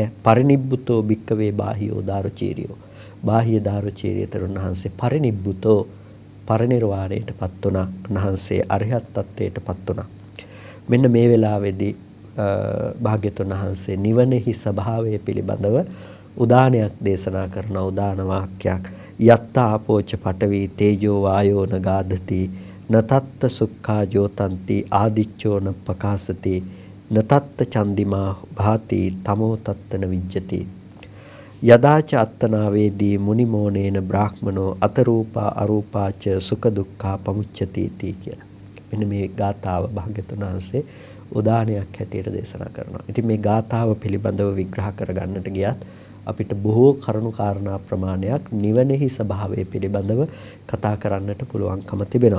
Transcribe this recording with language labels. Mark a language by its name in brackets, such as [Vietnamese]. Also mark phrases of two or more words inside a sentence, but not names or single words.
[Pali] පරිනිබ්බුතෝ භික්කවේ බාහියෝ දාරුචීරියෝ [Sinhala] බාහ්‍ය දාරුචීරිය තෙරුන් වහන්සේ පරිනිබ්බුතෝ පරිනිර්වාණයටපත් වුණා. උන්වහන්සේ අරිහත් ත්වයටපත් වුණා. මෙන්න මේ වෙලාවේදී භාග්‍යවතුන් වහන්සේ නිවනෙහි ස්වභාවය පිළිබඳව උදානයක් දේශනා කරන උදාන වාක්‍යයක් [Pali] යත්තා ආපෝච පඨවි තේජෝ වායෝ නගාධති නතත්ත සුක්ඛා ජෝතන්ති ආදිච්චෝන පකාසති නතත්ත චන්දිමා භාති තමෝ තත්තන විජ්ජති යදාච අත්තනාවේදී මුනිමෝනේන බ්‍රාහ්මනෝ අතරූපා අරූපාච සුඛ දුක්ඛා පමුච්චති තී කියලා. [Sinhala] මෙන්න මේ ගාථාව භාග්‍යවතුන් වහන්සේ උදානයක් හැටියට දේශනා කරනවා. ඉතින් මේ ගාථාව පිළිබඳව විග්‍රහ කරගන්නට ගියත් අපිට බොහෝ කරුණු කාරණා ප්‍රමාණයක් නිවනෙහි ස්වභාවය පිළිබඳව කතා කරන්නට පුළුවන්කම තිබෙනවා.